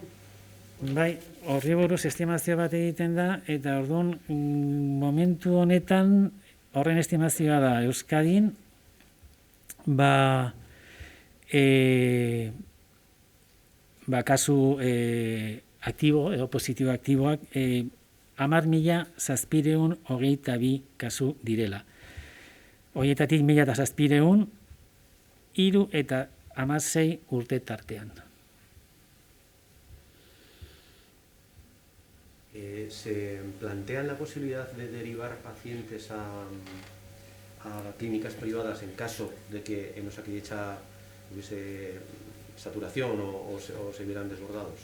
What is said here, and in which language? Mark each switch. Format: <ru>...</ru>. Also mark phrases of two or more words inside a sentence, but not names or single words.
<eu>Bai, horri buruz estimazio bat egiten da, eta orduan momentu honetan horren estimazioa da Euskadin, kasu aktibo, edo positibo aktiboak, 10.722 kasu direla. Horietatik 1.700, 3 eta 16 urte tartean.</eu> <es>¿Se plantean la posibilidad de derivar pacientes a clínicas privadas en caso de que en Osakidetza hubiese saturación o se vieran desbordados?</es>